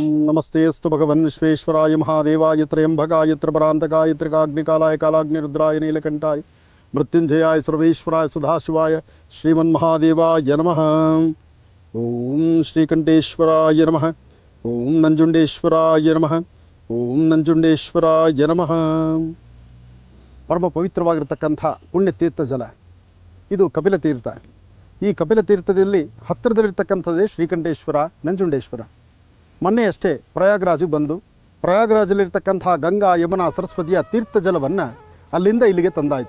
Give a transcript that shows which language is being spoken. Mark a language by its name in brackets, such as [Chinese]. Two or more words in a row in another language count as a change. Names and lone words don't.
[Sanskrit] ನಮಸ್ತೆಸ್ತು ಭಗವನ್ ವಿಶ್ವೇಶ್ವರಾಯ ಮಹಾದೇವಾಯ ತ್ರಯಂಬಕಾಯ ತ್ರಿಪರಾಂತಕಾಯ ತ್ರಿಕಾಗ್ನಿಕಾಲಾಯ ಕಾಲಾಗ್ನಿರುದ್ರಾಯ ನೀಲಕಂಠಾಯ ಮೃತ್ಯುಂಜಯಾಯ ಸರ್ವೇಶ್ವರಾಯ ಸದಾಶಿವಾಯ ಶ್ರೀಮನ್ಮಹಾದೇವಾಯ ನಮಃ. ಓಂ ಶ್ರೀಕಂಠೇಶ್ವರಾಯ ನಮಃ. ಓಂ ನಂಜುಂಡೇಶ್ವರಾಯ ನಮಃ. ಓಂ ನಂಜುಂಡೇಶ್ವರಾಯ ನಮಃ. [Kannada] ಪರಮ ಪವಿತ್ರವಾಗಿರ್ತಕ್ಕಂಥ ಪುಣ್ಯತೀರ್ಥ ಜಲ ಇದು ಕಪಿಲ ತೀರ್ಥ. ಈ ಕಪಿಲ ತೀರ್ಥದಲ್ಲಿ ಹತ್ತಿರದಲ್ಲಿರ್ತಕ್ಕಂಥದ್ದೇ ಶ್ರೀಕಂಠೇಶ್ವರ, ನಂಜುಂಡೇಶ್ವರ. ಮೊನ್ನೆಯಷ್ಟೇ ಪ್ರಯಾಗ್ರಾಜಿಗೆ ಬಂದು ಪ್ರಯಾಗ್ರಾಜಲ್ಲಿರ್ತಕ್ಕಂಥ ಗಂಗಾ ಯಮುನಾ ಸರಸ್ವತಿಯ ತೀರ್ಥ ಜಲವನ್ನು ಅಲ್ಲಿಂದ ಇಲ್ಲಿಗೆ ತಂದಾಯಿತು.